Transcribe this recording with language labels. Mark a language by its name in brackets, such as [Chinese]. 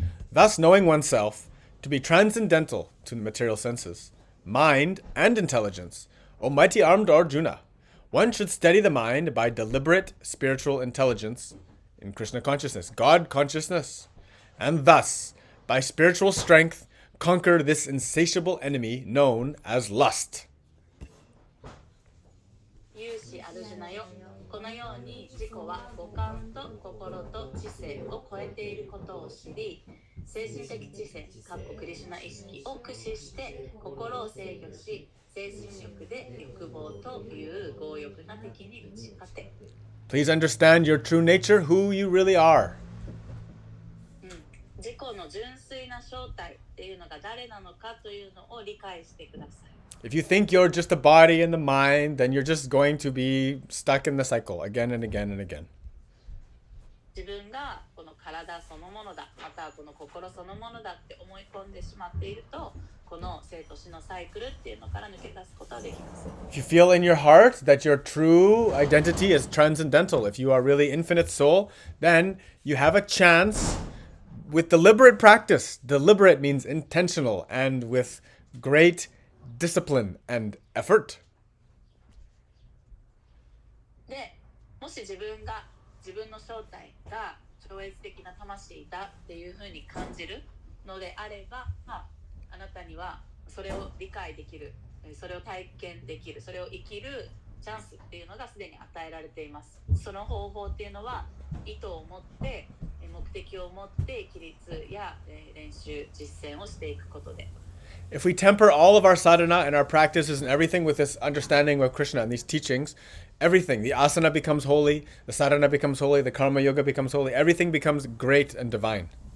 [English] Thus, knowing oneself to be transcendental to the material senses, mind, and intelligence, O mighty armed Arjuna, one should steady the mind by deliberate spiritual intelligence in Krishna consciousness, God consciousness, and thus, by spiritual strength, conquer this insatiable enemy known as lust. [Japanese] 勇士アルジュナよ、このように自己は五感と心と知性を超えていることを知り、精神的知性、クリシュナ意識を駆使して心を制御し、精神力で欲望という強欲な敵に打ち勝て。 [English] Please understand your true nature, who you really are. [Japanese] 自己の純粋な正体っていうのが誰なのかというのを理解してください。 [English] If you think you're just a body and the mind, then you're just going to be stuck in the cycle again and again and again. [Japanese] 自分がこの体そのものだ、またはこの心そのものだって思い込んでしまっていると、この生と死のサイクルっていうのから抜け出すことはできます。 [English] If you feel in your heart that your true identity is transcendental, if you are really infinite soul, then you have a chance with deliberate practice. Deliberate means intentional and with great discipline and effort. [Japanese] で、もし自分の正体が超越的な魂だっていうふうに感じるのであれば、あなたにはそれを理解できる、それを体験できる、それを生きるチャンスっていうのがすでに与えられています。その方法っていうのは意図を持って目的を持って規律や練習実践をしていくことで。 [English] If we temper all of our sadhana and our practices and everything with this understanding of Krishna and these teachings, everything, the asana becomes holy, the sadhana becomes holy, the karma yoga becomes holy, everything becomes great and divine.